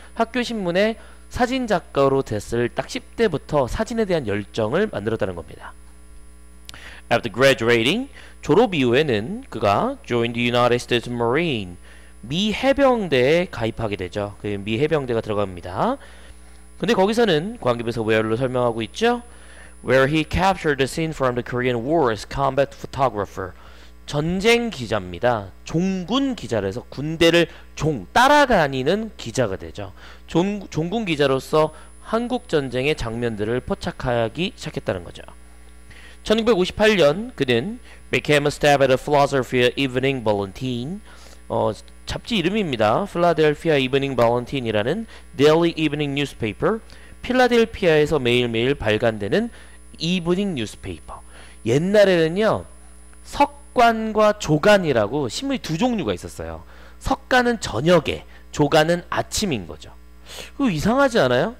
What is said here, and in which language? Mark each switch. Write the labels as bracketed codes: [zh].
[ko] 학교 신문의 사진작가로 됐을 딱 10대부터 사진에 대한 열정을 만들었다는 겁니다. [en] After graduating, [ko] 졸업 이후에는 그가 [en] joined the United States Marine, [ko] 미 해병대에 가입하게 되죠. 그 미 해병대가 들어갑니다. 근데 거기서는 관계부에서 where로 설명하고 있죠. [en] Where he captured the scene from the Korean War as combat photographer. [ko] 전쟁 기자입니다. 종군 기자라서 군대를 따라다니는 기자가 되죠. 종군 기자로서 한국 전쟁의 장면들을 포착하기 시작했다는 거죠. 1958년 그는 [en] became a stab at a Philadelphia Evening Bulletin, [ko] 잡지 이름입니다. 필라델피아 이브닝 발렌틴이라는 데일리 이브닝 뉴스페이퍼, 필라델피아에서 매일매일 발간되는 이브닝 뉴스페이퍼. 옛날에는요, 석간과 조간이라고 신문이 두 종류가 있었어요. 석간은 저녁에, 조간은 아침인 거죠. 그거 이상하지 않아요?